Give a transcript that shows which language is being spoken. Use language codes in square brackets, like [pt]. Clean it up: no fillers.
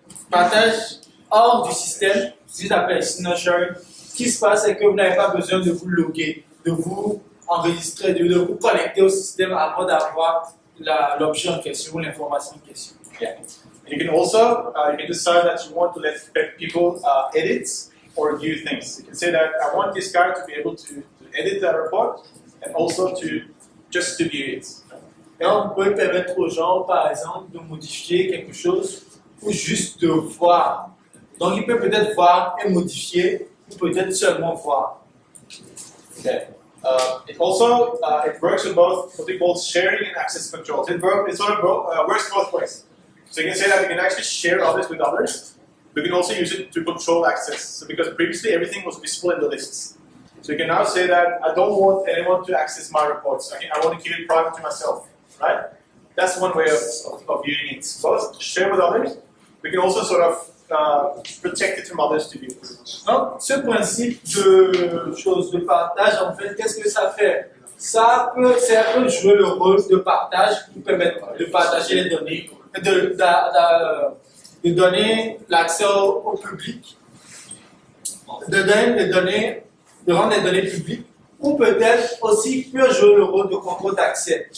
[fr] Partage hors du système, ce qu'ils appellent [en] external sharing. [fr] Ce qui se passe, c'est que vous n'avez pas besoin de vous loguer, de vous enregistrer, de vous connecter au système avant d'avoir l'objet en question ou l'information en question. [en] Yeah. And you can also you can decide that you want to let people edit or view things. You can say that I want this guy to be able to edit that report and also to just to view it. [fr] Et on peut permettre aux gens, par exemple, de modifier quelque chose ou juste de voir. Donc, il peut peut-être voir et modifier, ou peut-être seulement voir. [en] Okay. It also it works with both what we call sharing and access controls. It sort of works both ways. So you can say that we can actually share objects with others. We can also use it to control access. So because previously everything was visible in the lists. So you can now say that I don't want anyone to access my reports. I want to keep it private to myself. Right? That's one way of viewing it. Both share with others. We can also sort of protect it from others to view it. [fr] Donc, ce principe de choses de partage, en fait, qu'est-ce que ça fait? Ça peut jouer le rôle de partage qui permet de partager les données, de donner l'accès au public, de donner les données, de rendre les données publiques, ou peut-être aussi peut jouer le rôle de contrôle d'accès.